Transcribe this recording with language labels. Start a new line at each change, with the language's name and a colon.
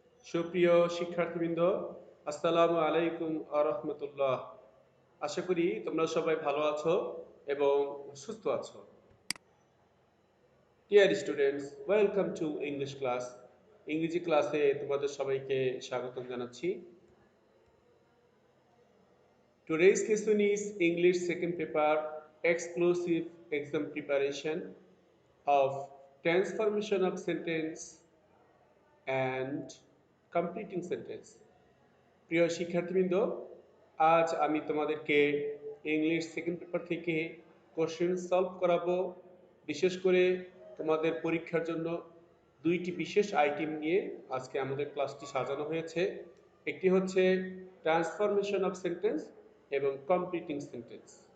Bangla: সুপ্রিয় শিক্ষার্থীবৃন্দ, আসসালামু আলাইকুম আরহামতুল্লাহ। আশা করি তোমরা সবাই ভালো আছো এবং সুস্থ আছো।
English: Dear students, welcome to English class.
Bangla: ইংরেজি ক্লাসে তোমাদের সবাইকে স্বাগতম জানাচ্ছি।
English: Today's lesson is English second paper exclusive exam preparation of transformation of sentence and completing sentence.
Bangla: প্রিয় শিক্ষার্থীবৃন্দ, আজ আমি তোমাদেরকে ইংলিশ সেকেন্ড পেপার থেকে কোশ্চেন সলভ করাবো। বিশেষ করে তোমাদের পরীক্ষার জন্য দুইটি বিশেষ আইটেম নিয়ে আজকে আমাদের ক্লাসটি সাজানো হয়েছে। একটি হচ্ছে ট্রান্সফরমেশন অফ সেন্টেন্স এবং কমপ্লিটিং সেন্টেন্স।